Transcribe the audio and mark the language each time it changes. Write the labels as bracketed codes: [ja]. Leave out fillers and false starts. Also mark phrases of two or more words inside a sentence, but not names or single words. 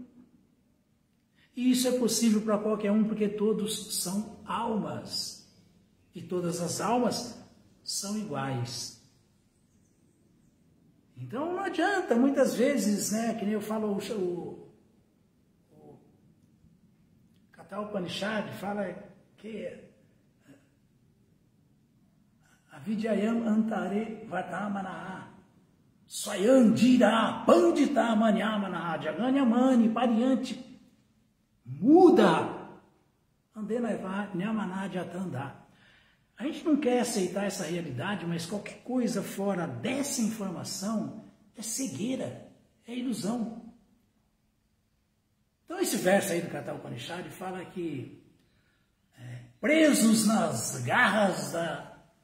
[pt] E isso é possível para qualquer um, porque todos são almas. E todas as almas são iguais. Então não adianta, muitas vezes, né, que nem eu falo, o Katha Upanishad fala que [sa] अविद्यायाम् अन्तरे वर्तमानाः स्वयंधीराः पण्डितम् मन्यमानाः जङ्घन्यमानाः परियन्ति मूढाः अन्धेनैव नीयमानाः यथान्धाः. [pt] A gente não quer aceitar essa realidade, mas qualquer coisa fora dessa informação é cegueira, é ilusão. Então esse verso aí do Katha Upanishad fala que presos nas garras da